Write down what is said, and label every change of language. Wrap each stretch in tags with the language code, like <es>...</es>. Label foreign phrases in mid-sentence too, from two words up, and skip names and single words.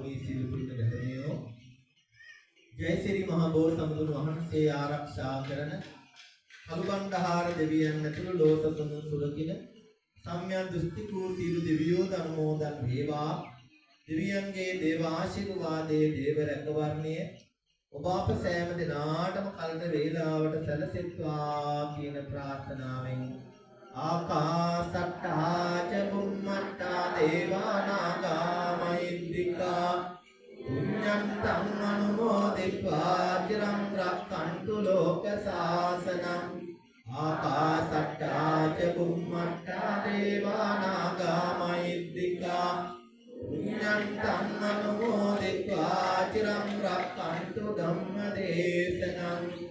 <si>මේ සියලු පුණ්‍ය ධර්මයෝ ජයසිරි මහ බෝසත්තුන් වහන්සේ ආරක්ෂා කරන කලුබණ්ඩහාර දෙවියන් ඇතුළු ලෝසතුන් සුරකින සම්්‍යක් දෘෂ්ටිකෝ සියලු දෙවියෝ ධර්මෝදන් වේවා දෙවියන්ගේ දේව ආශිර්වාදයේ දේව රැකවරණය ඔබ අප සෑම දිනාටම කලට වේලාවට සැලසෙත්වා කියන ප්‍රාර්ථනාවෙන්</si> <pi>ආකාසට්ටා ච බුම්මට්ටා දේවා නාග මහිද්దికා පුඤ්ඤන්තං අනුමෝදිत्वा චිරං රක්ඛන්තු ලෝක සාසනං ආකාසට්ටා ච බුම්මට්ටා දේවා නාග මහිද්దికා පුඤ්ඤන්තං අනුමෝදිत्वा චිරං රක්ඛන්තු ධම්ම දේශනං</pi>